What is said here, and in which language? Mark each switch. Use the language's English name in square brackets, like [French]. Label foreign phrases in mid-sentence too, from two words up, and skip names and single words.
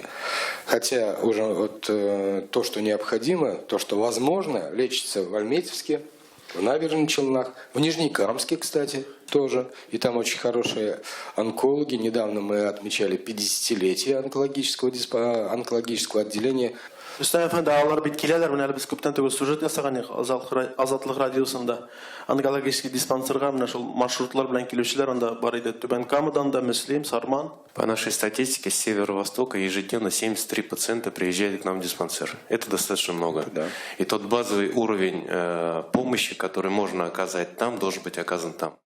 [Russian] Хотя уже вот то, что необходимо, то, что возможно, лечится в Альметьевске, в Набережных Челнах, в Нижнекамске, кстати, тоже. И там очень хорошие онкологи. Недавно мы отмечали 50-летие онкологического отделения. [Tatar] Рустам әфәнде, алар бит киләләр, менә без күптән түгел сюжет ясаган Азатлык радиосында. [Russian] Онкологический диспансерга [Tatar] менә шул маршрутлар белән килүчеләр анда бар иде. Түбән Камадан да, Мүслим, Сарман. [Russian] По нашей статистике, с северо-востока ежедневно 73 пациента приезжают к нам в диспансер. Это достаточно много. Да. И тот базовый уровень помощи, который можно оказать там, должен быть оказан там.